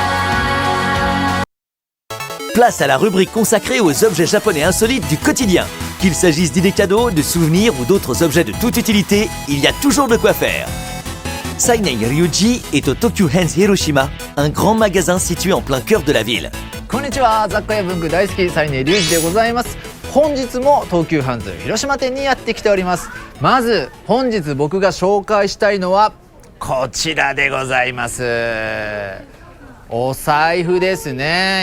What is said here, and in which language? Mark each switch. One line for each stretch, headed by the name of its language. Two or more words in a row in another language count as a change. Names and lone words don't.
French: Place à la rubrique consacrée aux objets japonais insolites du quotidien. Qu'il s'agisse d'idées cadeaux, de souvenirs ou d'autres objets de toute utilité, il y a toujours de quoi faire. Sainei Ryuji est au Tokyu Hands Hiroshima, un grand magasin situé en plein cœur de la ville.
Japanese: こんにちは、雑貨や文具大好きサイネリュウジでございます。本日も東急ハンズ広島店にやってきております。まず本日僕が紹介したいのはこちらでございます。お財布ですね。